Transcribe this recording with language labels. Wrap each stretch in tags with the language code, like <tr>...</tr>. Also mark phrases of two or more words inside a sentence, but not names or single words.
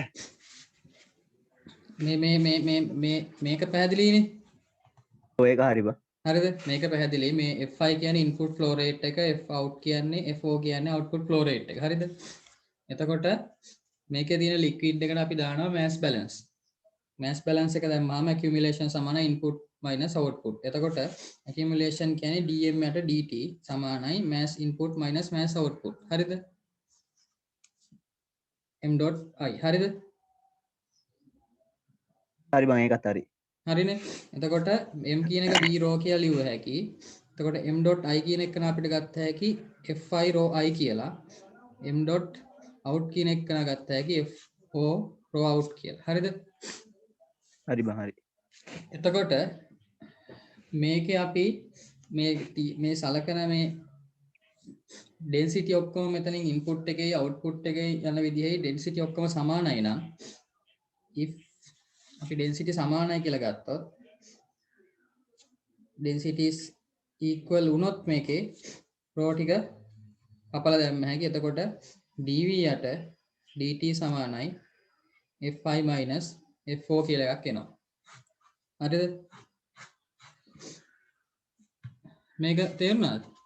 <si>මේක පැහැදිලිනේ. ඔය එක හරි බා. හරිද? මේක පැහැදිලි. මේ fi කියන්නේ</si> <en>input flow rate</en> <si>එක,</si> <en>f out</en> <si>කියන්නේ fo කියන්නේ</si> <en>output flow rate</en> <si>එක. හරිද? එතකොට මේකේ තියෙන liquid එකට අපි දානවා</si> <en>mass balance. mass balance</en> <si>එක දැම්මාම accumulation සමානයි</si> <en>input minus output.</en> <si>එතකොට accumulation කියන්නේ dm යට dt සමානයි</si> <en>mass input minus mass output.</en> <si>හරිද? m.i. හරිද? හරි බං ඒකත් හරි. හරිනේ. එතකොට m කියන එක</si> <en>v rho</en> <si>කියලා ලියුව හැකි. එතකොට m.i කියන එක අපිට ගත්ත හැකි</si> <en>fi rho i</en> <si>කියලා. m.out කියන එක ගත්ත හැකි</si> <en>fo rho out</en> <si>කියලා. හරිද? හරි බං හරි. එතකොට මේකේ අපි මේ සලකන මේ density ඔක්කොම මෙතනින් input එකේ output එකේ යන විදිහේ density ඔක්කොම සමානයි නම් if අපි density සමානයි කියලා ගත්තොත්</si> <en>density is equal</en> <si>වුණොත් මේකේ rho ටික කපලා දැම්ම හැකි. එතකොට dv යට dt සමානයි</si> <en>fi minus fo</en> <si>කියලා එකක් එනවා. හරිද? මේක තේරුණාද?</si>